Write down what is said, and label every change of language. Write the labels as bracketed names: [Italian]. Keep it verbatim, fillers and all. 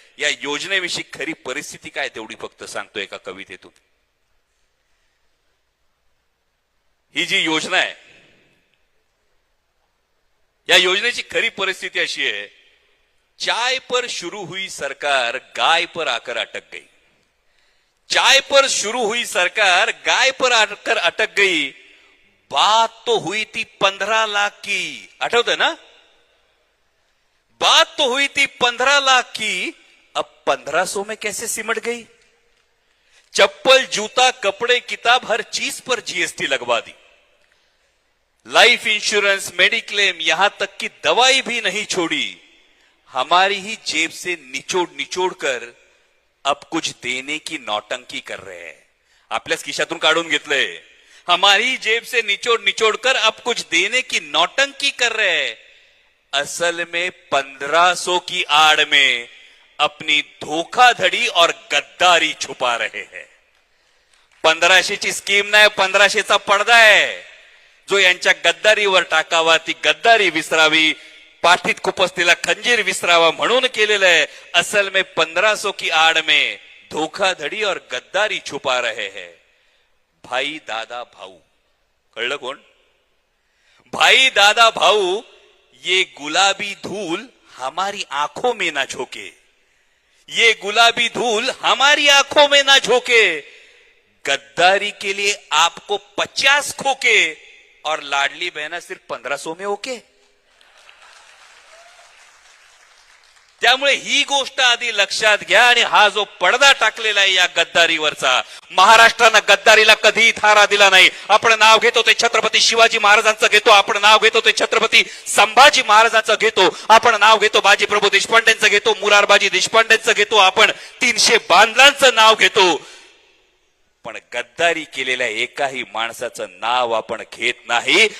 [Marathi] या योजनेविषयी खरी परिस्थिती काय तेवढी फक्त सांगतो एका कवितेतून. ही जी योजना आहे, या योजनेची खरी परिस्थिती अशी आहे, [Hindi] चाय पर शुरू हुई सरकार, गाय पर आकर अटक गई. चाय पर शुरू हुई सरकार, गाय पर आकर अटक गई. बात तो हुई थी पंद्रह लाख की, [Marathi] आठवतंय ना, [Hindi] बात तो हुई थी पंद्रह लाख की, अब पंद्रह सौ में कैसे सिमट गई. चप्पल जूता कपड़े किताब हर चीज पर जीएसटी लगवा दी. लाइफ इंश्योरेंस मेडिक्लेम यहां तक की दवाई भी नहीं छोड़ी. हमारी ही जेब से निचोड़ निचोड़ कर अब कुछ देने की नौटंकी कर रहे हैं. [Marathi] आपल्याच खिशातून काढून घेतलंय. [Hindi] हमारी जेब से निचोड़ निचोड़ कर अब कुछ देने की नौटंकी कर रहे हैं. असल में पंद्रह सौ की आड़ में अपनी धोखाधड़ी और गद्दारी छुपा रहे हैं. [Marathi] पंधराशेची स्कीम नाही, पंधराशेचा पडदा आहे जो यांच्या गद्दारीवर टाकावा, ती गद्दारी विसरावी, पाठीत खुपसलेला खंजीर विसरावा म्हणून केलेलं आहे. [Hindi] असल में पंद्रह सौ की आड़ में धोखाधड़ी और गद्दारी छुपा रहे हैं. [Marathi] भाई दादा भाऊ, कळलं कोण? [Hindi] भाई दादा भाऊ, ये गुलाबी धूल हमारी आंखों में ना झोंके, ये गुलाबी धूल हमारी आंखों में ना झोंके. गद्दारी के लिए आपको पचास खोके और लाडली बहना सिर्फ पंद्रह सौ में ओके. [Marathi] त्यामुळे ही गोष्ट आधी लक्षात घ्या. आणि हा जो पडदा टाकलेला आहे या गद्दारीवरचा, महाराष्ट्रानं गद्दारीला कधी थारा दिला नाही. आपण नाव घेतो ते छत्रपती शिवाजी महाराजांचं घेतो, आपण नाव घेतो ते छत्रपती संभाजी महाराजांचं घेतो, आपण नाव घेतो बाजीप्रभू देशपांडेंचं घेतो, मुरारबाजी देशपांडेंचं घेतो, आपण तीनशे बांधलांचं नाव घेतो, पण गद्दारी केलेल्या एकाही माणसाचं नाव आपण घेत नाही.